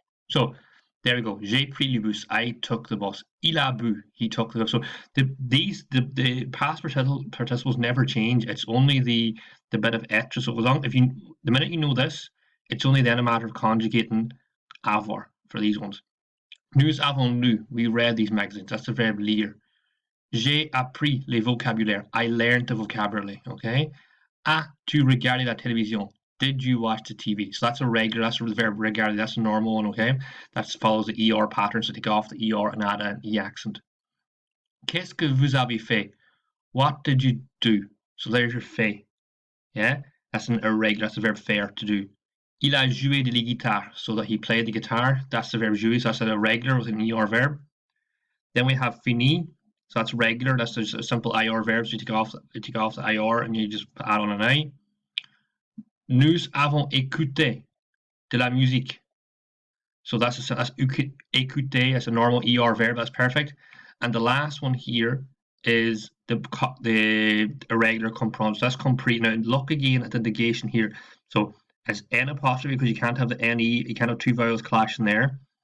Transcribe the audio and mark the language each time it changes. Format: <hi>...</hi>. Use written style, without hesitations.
<en>So there we go.</en> <fr>J'ai pris le bus.</fr> <en>I took the bus.</en> <fr>Il a bu.</fr> <en>He took the bus. So the past participles never change. It's only the bit of être. So the minute you know this, it's only then a matter of conjugating avoir for these ones.</en> <fr>Nous avons lu.</fr> <en>We read these magazines. That's the verb lire.</en> <fr>J'ai appris les vocabulaires.</fr> <en>I learned the vocabulary. Okay.</en> <fr>As-tu regardé la télévision?</fr> <en>Did you watch the TV? So that's a regular, that's the verb regarder, that's a normal one, okay? That follows the ER pattern, so take off the ER and add an E accent.</en> <fr>Qu'est-ce que vous avez fait?</fr> <en>What did you do? So there's your fait, yeah? That's an irregular, that's the verb faire, to do.</en> <fr>Il a joué de la guitare,</fr> <en>so that he played the guitar, that's the verb jouer, so that's an irregular with an ER verb. Then we have fini, so that's regular, that's just a simple IR verb, so you take off the IR and you just add on an I.</en> <fr>Nous avons écouté de la musique.</fr> <en>So that's écouter, that's a normal ER verb, that's perfect. And the last one here is the irregular comprendre. So that's compris. Now look again at the negation here. So it's N apostrophe because you can't have the NE, you can't have 2 vowels clashing there.</en>